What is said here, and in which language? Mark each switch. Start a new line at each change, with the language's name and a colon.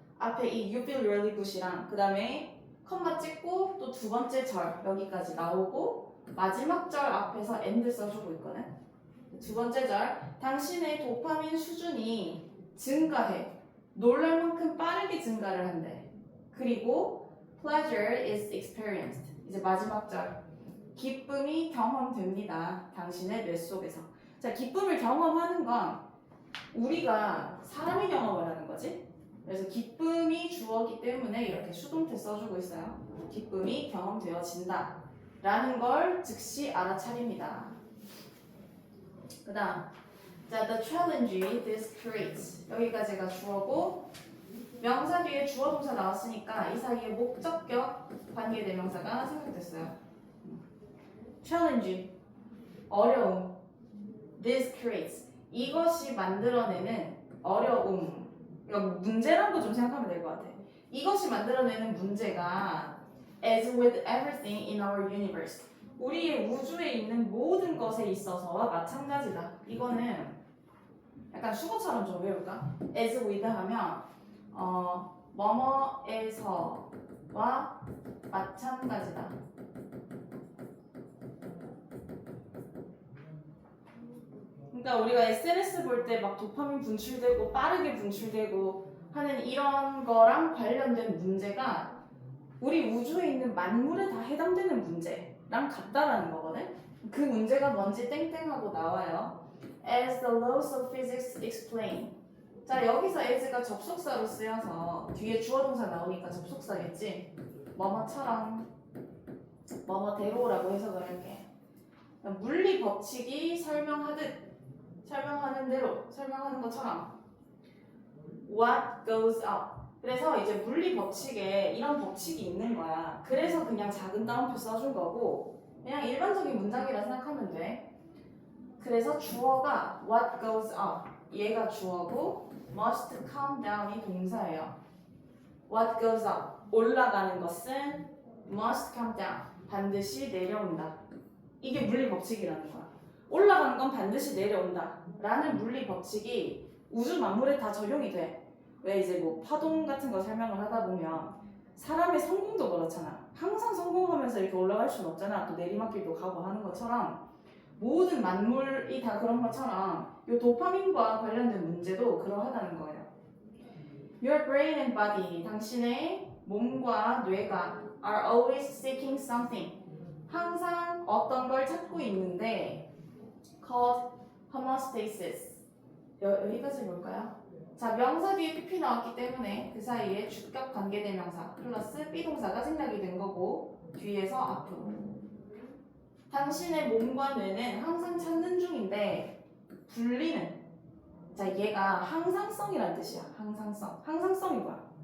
Korean: 앞에 이
English: you feel really good
Korean: 이랑 그 다음에 컴마 찍고 또 두 번째 절 여기까지 나오고 마지막 절 앞에서 and 써주고 있거든. 두 번째 절, 당신의 도파민 수준이 증가해. 놀랄 만큼 빠르게 증가를 한대. 그리고
English: pleasure is experienced.
Korean: 이제 마지막 절, 기쁨이 경험됩니다. 당신의 뇌 속에서. 자, 기쁨을 경험하는 건 우리가 사람이 경험을 하는 거지. 그래서 기쁨이 주어기 때문에 이렇게 수동태 써주고 있어요. 기쁨이 경험되어진다 라는 걸 즉시 알아차립니다. 그 다음, 자,
English: the challenge this creates.
Korean: 여기까지가 주어고 명사 뒤에 주어 동사 나왔으니까 이 사이에 목적격 관계대명사가 생각됐어요. challenge, 어려움.
English: this creates,
Korean: 이것이 만들어내는 어려움. 이거 문제라는 거 좀 생각하면 될 것 같아. 이것이 만들어내는 문제가
English: as with everything in our universe,
Korean: 우리의 우주에 있는 모든 것에 있어서와 마찬가지다. 이거는 약간 수거처럼 좀 외울까?
English: as with
Korean: 하면 뭐뭐에서와 마찬가지다. 그러니까 우리가 SNS 볼 때 막 도파민 분출되고 빠르게 분출되고 하는 이런 거랑 관련된 문제가 우리 우주에 있는 만물에 다 해당되는 문제랑 같다라는 거거든. 그 문제가 뭔지 땡땡하고 나와요.
English: As the laws of physics explain.
Korean: 자, 여기서 as가 접속사로 쓰여서 뒤에 주어 동사 나오니까 접속사겠지. 뭐뭐처럼 뭐뭐대로라고 해석을 할게. 물리 법칙이 설명하는 대로, 설명하는 것처럼
English: what goes up.
Korean: 그래서 이제 물리 법칙에 이런 법칙이 있는 거야. 그래서 그냥 작은 따옴표 써준 거고 그냥 일반적인 문장이라 생각하면 돼. 그래서 주어가
English: what goes up,
Korean: 얘가 주어고
English: must come down이
Korean: 동사예요.
English: what goes up,
Korean: 올라가는 것은
English: must come down,
Korean: 반드시 내려온다. 이게 물리 법칙이라는 거야. 올라가는 건 반드시 내려온다 라는 물리 법칙이 우주 만물에 다 적용이 돼. 왜 이제 뭐 파동 같은 거 설명을 하다 보면 사람의 성공도 그렇잖아. 항상 성공하면서 이렇게 올라갈 수는 없잖아. 또 내리막길도 가고 하는 것처럼 모든 만물이 다 그런 것처럼 이 도파민과 관련된 문제도 그러하다는 거예요.
English: Your brain and body,
Korean: 당신의 몸과 뇌가
English: are always seeking something,
Korean: 항상 어떤 걸 찾고 있는데
English: called homeostasis.
Korean: 여기까지 볼까요? 자, 명사 뒤에 PP 나왔기 때문에 그 사이에 주격 관계대명사 플러스 비동사가 생략이 된 거고 뒤에서 앞으로. 당신의 몸과 뇌는 항상 찾는 중인데 분리는, 자, 얘가 항상성이라는 뜻이야. 항상성. 항상성이 뭐야?